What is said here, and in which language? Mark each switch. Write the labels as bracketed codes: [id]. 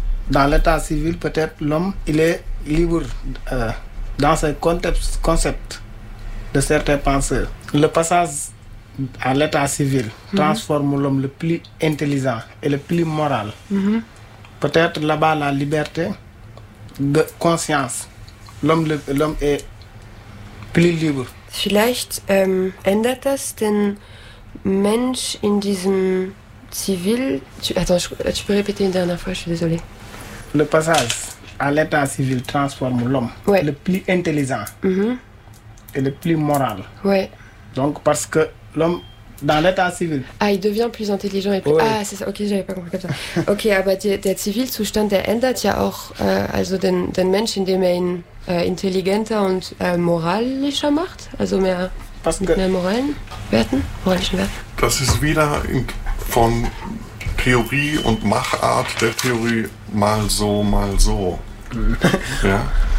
[fr] dans l'état civil, peut-être l'homme, il est libre dans ce concept de certains penseurs. Le passage à l'état civil transforme l'homme le plus intelligent et le plus moral. Mm-hmm. Peut-être là-bas, la liberté de conscience, l'homme est plus libre. [de] Vielleicht ändert das den Mensch in diesem Zivil. [fr] Tu peux répéter une dernière fois, je suis désolée. Le passage à l'état civil transforme l'homme ouais. le plus intelligent mm-hmm. et le plus moral. Ouais. Donc, parce que l'homme, dans l'état civil. Ah, il devient plus intelligent et plus. Ouais. Ah, c'est ça, ok, j'avais pas compris comme ça. [de] Ok, aber der Zivilzustand, der ändert ja auch also den Mensch, in dem ihn. Intelligenter und moralischer macht, also mehr mit mehr moralen Werten, moralischen Werten. Das ist wieder von Theorie und Machart der Theorie mal so, mal so. Ja?